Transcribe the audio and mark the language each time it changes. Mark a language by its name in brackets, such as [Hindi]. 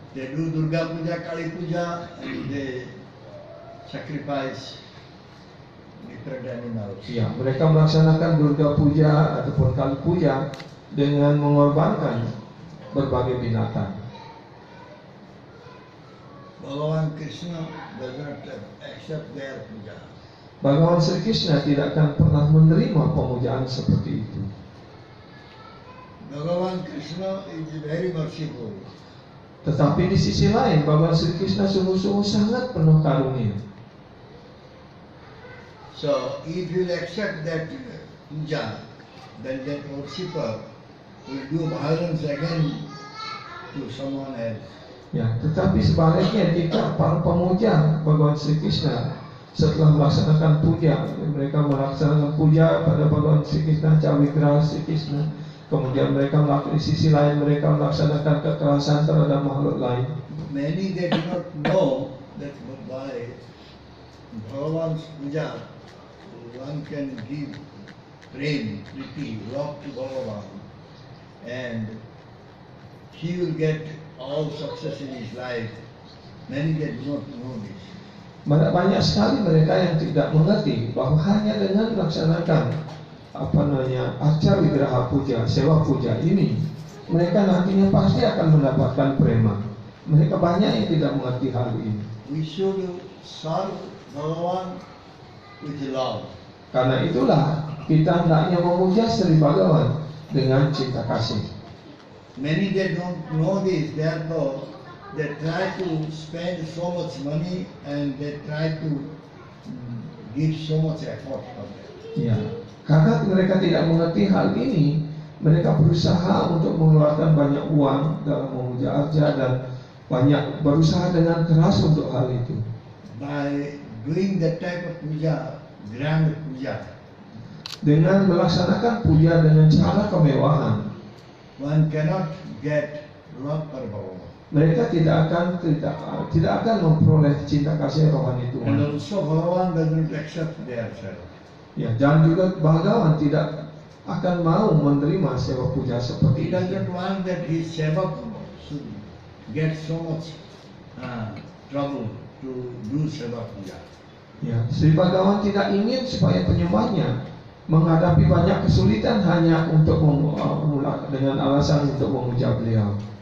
[English] They do Durga Puja, Kali Puja, and they sacrifice different animals. [Indonesian] Ya, mereka melaksanakan Durga Puja ataupun Kali Puja dengan mengorbankan berbagai binatang. [English] Bhagavan Krishna does not accept their puja. [Indonesian] Bhagawan Sri Krishna tidak akan pernah menerima pemujaan seperti itu. [English] Bhagavan Krishna is very merciful. [Indonesian] Tetapi di sisi lain, Bhagawan Sri Krishna sungguh-sungguh sangat penuh karunia. [English] So, if you accept that puja, then that worshipper will do violence again to someone else. [Indonesian] Ya, tetapi sebaliknya jika para pemuja Bhagawan Sri Krishna setelah melaksanakan puja, mereka melaksanakan puja pada Bhagawan Sri Krishna, Cawigra Sri Krishna, kemudian mereka melakukan di sisi lain mereka melaksanakan kekerasan terhadap makhluk lain. [English] Many they do not know that by Bhagavan's puja one can give prem, priti, love to Bhagavan, and he will get all success in his life. Many they do not know this. [Indonesian] Banyak sekali mereka yang tidak mengerti bahwa hanya dengan melaksanakan arca wigraha puja, sewa puja ini, mereka nantinya pasti akan mendapatkan prema. Mereka banyak yang tidak mengerti hal ini. [English] We should serve Bhagavan with love. [Indonesian] Karena itulah kita hendaknya memuja Sri Bhagavan dengan cinta kasih. [English] Many they don't know this, therefore they try to spend so much money and they try to give so much effort for that. [Indonesian] Ya, karena mereka tidak mengerti hal ini, mereka berusaha untuk mengeluarkan banyak uang dalam memuja arca dan banyak berusaha dengan keras untuk hal itu. [English] By doing that type of puja, grand puja, [Indonesian] Dengan melaksanakan puja dengan cara kemewahan, [English] one cannot get love for Bhagavan. [Indonesian] mereka tidak akan memperoleh cinta kasih rohani [English] And [Indonesian] Tuhan. [English] also Bhagavan doesn't accept their self. [Indonesian] Ya, dan juga Bhagavan tidak akan mau menerima sewa puja seperti itu. [English] doesn't want that his sevak should get so much trouble to do seva puja. [Indonesian] Ya, Sri Bhagavan tidak ingin supaya penyembahnya menghadapi banyak kesulitan hanya untuk dengan alasan untuk memuja beliau.